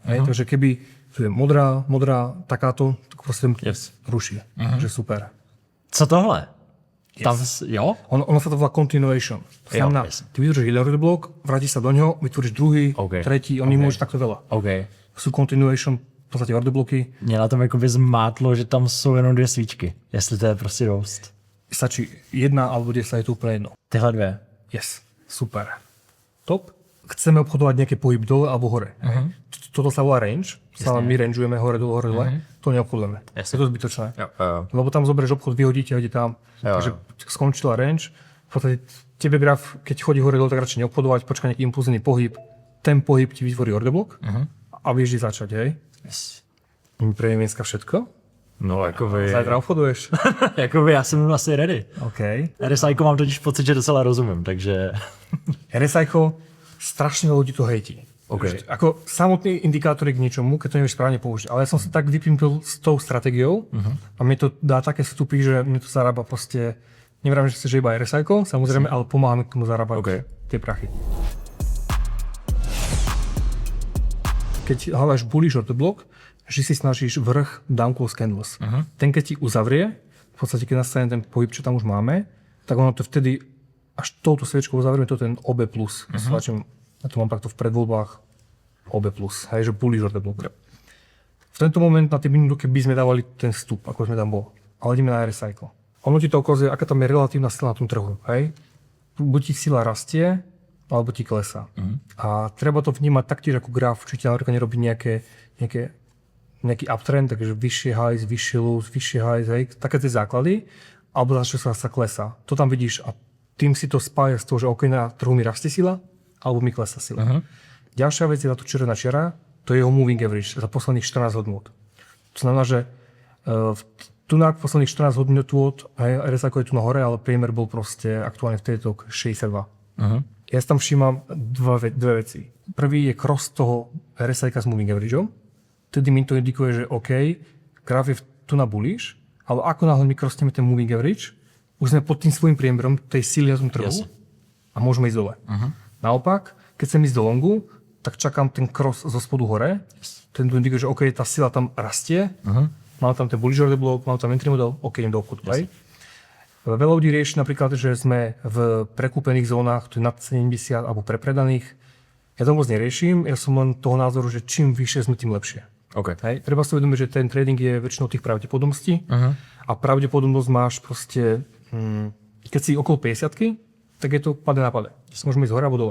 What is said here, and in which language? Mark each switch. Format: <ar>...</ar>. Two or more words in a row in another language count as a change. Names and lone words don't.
<sk>Takže keby tu je modrá, takáto, tak proste ruší. Takže super.</sk> <cs>Co tohle?</cs> <en>Yes.</en> <cs>Tam, jo?</cs> <sk>Ono sa to volá continuation. To znamená, ty vytvoríš jeden</sk> <en>word block,</en> <sk>vrátiš sa do ňoho, vytvoríš druhý, tretí, oni môžu takto veľa. OK. Sú continuation, v podstate word bloky.</sk> <cs>Mě na tom jakoby zmátlo, že tam jsou jenom 2 svíčky. Jestli to je prostě dost.</cs> <sk>Stačí 1 alebo 10, je to úplne jedno.</sk> <cs>Tyhle 2.</cs> <en>Yes, super. Top.</en> <sk>Chceme obchodovať nejaký pohyb dole alebo hore. Toto sa volá range. My rangeujeme hore, dole. To neobchodujeme. Je to zbytočné. Lebo tam zoberieš obchod, vyhodíte, hodí tam. Takže skončila range. V podstate tebe graf, keď chodí hore, dole, tak radšej neobchodovať, počkaj nejaký impulzívny pohyb. Ten pohyb ti vytvorí</sk> <en>order block</en> <sk>a vieš kde začať, hej?</sk> <en>Yes.</en> <sk>Pre dneska všetko.</sk> <cs>No, jakoby...</cs> <sk>Zajtra obchoduješ.</sk> <cs>jakoby já jsem asi ready. OK. RSIko mám totiž pocit, že docela rozumím, takže...</cs> <sk>RSIko, strašne veľa ľudí to hejtí. OK. Ako samotný indikátor k niečomu, keď to nevieš správne použiť. Ale ja som sa tak vypímil s tou stratégiou a mne to dá také vstupy, že mne to zarába proste... Nevrám, že chceš iba RSIko, samozrejme, ale pomáha mi k tomu zarábať tie prachy. Keď hľadáš</sk> <en>bullish order block,</en> <sk>že si snažíš vrch</sk> <en>down close candles.</en> <sk>Ten keď ti uzavrie, v podstate keď nastane ten pohyb, čo tam už máme, tak ono to vtedy až touto sviečkou uzavrieme, to je ten OB+. Ja to mám takto v predvoľbách OB+, hej, že</sk> <en>bullish order block.</en> <sk>V tento moment na tie minútke by sme dávali ten vstup, ako sme tam bol. Ale ideme na RSI. Ono ti to ukazuje, aká tam je relatívna sila na tom trhu, hej. Buď ti sila rastie, alebo ti klesá. A treba to vnímať taktiež ako graf, či ti napríklad nerobí nejaký uptrend, takže vyššie highs, vyššie lows, vyššie highs, hej, také tie základy, alebo začne sa klesá. To tam vidíš a tým si to spája z toho, že OK, na trhu mi rastie sila, alebo mi klesá sila. Ďalšia vec je táto červená čiara, to je jeho</sk> <en>moving average</en> <sk>za posledných 14 hodnôt. To znamená, že tu na posledných 14 hodnôt, RSI je tu na hore, ale priemer bol proste aktuálne v tejto 62. Ja tam všímam dve veci. Prvý je cross toho RSI s</sk> <en>moving averageom.</en> <sk>Tedy mi to indikuje, že OK, graf je tu na bullish, ale ako náhle my crossneme ten</sk> <en>moving average,</en> <sk>už sme pod tým svojím priemerom tej síly na tom trhu a môžeme ísť dole. Naopak, keď chcem ísť do longu, tak čakám ten cross zo spodu hore. Ten tu indikuje, že OK, tá sila tam rastie, mám tam ten</sk> <en>bullish order block,</en> <sk>mám tam</sk> <en>entry model,</en> <sk>OK, idem do obchodu. Veľa ľudí rieši napríklad, že sme v prekúpených zónach, to je nad 70 alebo prepredaných. Ja to moc neriešim, ja som len toho názoru, že čím vyššie sme, tým lepšie. Hej. Treba si uvedomiť, že ten trading je väčšinou tých pravdepodobností a pravdepodobnosť máš proste, keď si okolo 50-ky, tak je to pade na pade. Môžeme ísť hore alebo dole.</sk>